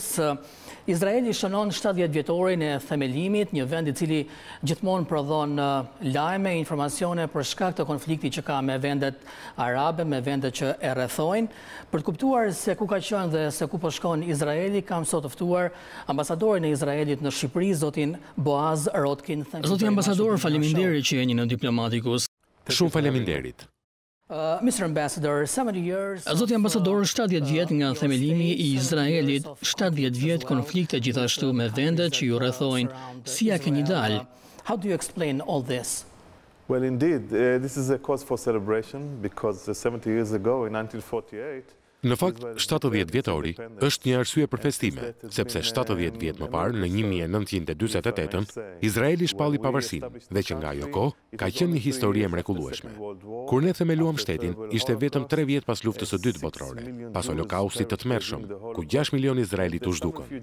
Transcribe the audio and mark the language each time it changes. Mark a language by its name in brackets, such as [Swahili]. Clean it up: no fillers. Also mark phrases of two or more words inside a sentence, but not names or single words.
[Albanian] Izraeli shënon 70 vjetorin e themelimit, një vend I cili gjithmonë prodhon lajme, informacione për shkak të konfliktit që ka me vendet arabe, me vendet që e rrethojnë. Për të kuptuar se ku ka qenë dhe se ku po shkon Izraeli, kam sot të ftuar ambasadorin e Izraelit në Shqipëri, zotin Boaz Rotkin. Zoti ambasador, faleminderit që jeni në Diplomaticus. Shumë faleminderit. [English] Mr. Ambassador, 70 years... [Albanian] Zoti ambasador, 70 vjet nga themelimi I Izraelit, 70 vjet konflikte gjithashtu me vendet që ju rrethojnë. Si ja keni dalë? [English] How do you explain all this? Well, indeed, this is a cause for celebration because 70 years ago, in 1948, [Albanian] Në fakt, 70 vjetori është një arsye për festime, sepse 70 vjet më parë, në 1948, Izraeli shpalli pavarësinë dhe që nga ajo kohë ka qenë një histori e mrekullueshme. Kur ne themeluam shtetin, ishte vetëm 3 vjet pas luftës së dytë botërore, pas holokaustit të tmerrshëm, ku 6 milion izraelit u zhdukën.